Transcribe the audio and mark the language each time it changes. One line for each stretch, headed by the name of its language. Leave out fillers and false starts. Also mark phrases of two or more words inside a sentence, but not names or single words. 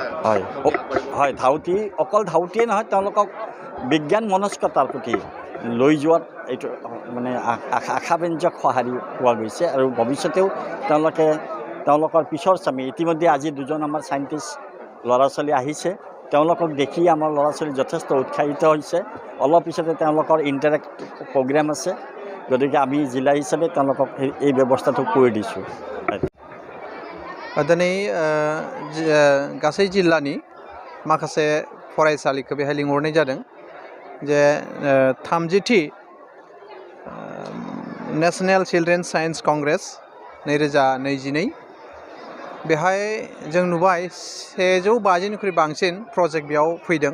Assamese: হয় ধাউতি অকল ধাউতিয়ে নহয় তেওঁলোকক বিজ্ঞান মনস্কতাৰ প্ৰতি লৈ যোৱাত এইটো মানে আশাব্যঞ্জক সঁহাৰি পোৱা গৈছে আৰু ভৱিষ্যতেও তেওঁলোকৰ পিছৰ চামি ইতিমধ্যে আজি দুজন আমাৰ চাইণ্টিষ্ট ল'ৰা ছোৱালী আহিছে। তেওঁলোকক দেখি আমাৰ ল'ৰা ছোৱালী যথেষ্ট উৎসাহিত হৈছে। অলপ পিছতে তেওঁলোকৰ
English: interact program
Assamese: আছে গতিকে আমি জিলা হিচাপে তেওঁলোকক এই ব্যৱস্থাটো কৰি দিছোঁ।
Bodo: दिनै गासै जिल्लानि माखासे फरायसालिखौ बेहाय लिंहरनाय जादों जे 30थि नेशनेल चिल्ड्रेन साइन्स कंग्रेस 2022 बेहाय जों नुबाय 150निख्रुइ बांसिन प्रजेक्ट बेयाव फैदों।